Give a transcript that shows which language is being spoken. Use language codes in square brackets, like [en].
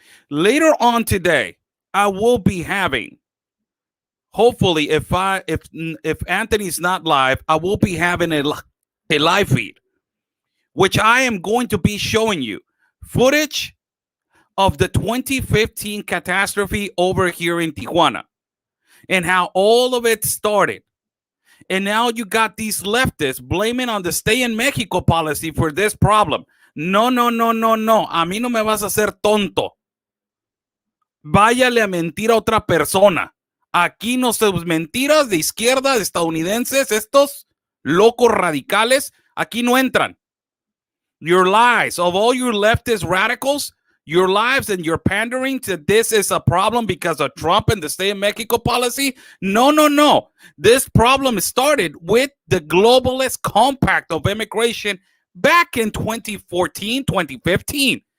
[en] Later on today, I will be having, hopefully, if Anthony's not live, I will be having a live feed, which I am going to be showing you footage of the 2015 catastrophe over here in Tijuana and how all of it started. And now you got these leftists blaming on the stay in Mexico policy for this problem. No, no, no, no, no. [es] A mí no me vas a hacer tonto. Váyale a mentir a otra persona. Aquí no se mentiras de izquierda, de estadounidenses, estos locos radicales, aquí no entran. [en] Your lies of all your leftist radicals, your lives and your pandering to this is a problem because of Trump and the stay in Mexico policy. No, no, no. This problem started with the globalist compact of immigration back in 2014, 2015.